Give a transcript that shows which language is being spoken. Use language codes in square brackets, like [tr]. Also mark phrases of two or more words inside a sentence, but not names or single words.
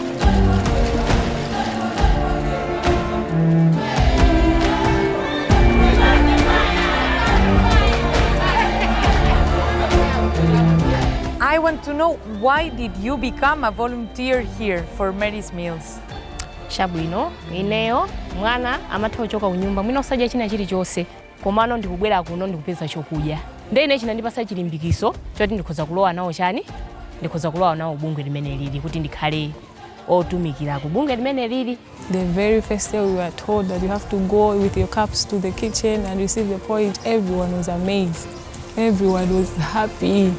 [en] I want to know, why did you become a volunteer here for Mary's Meals? [ny] Chabwino, ineyo, mwana, amatha kuchoka kunyumba, mwina osadya china chilichonse, komano ndikubwera kuno ndikupeza chokudya. Nde ine chinandipasa chilimbikiso choti ndikhoza kulowa nawo chani, ndikhoza kulowa nawo bungwe limene lili kuti ndikhale otumikira ku bungwe limene lili. [en] The very first day we were told that you have to go with your cups to the kitchen and receive the porridge. Everyone was amazed. Everyone was happy.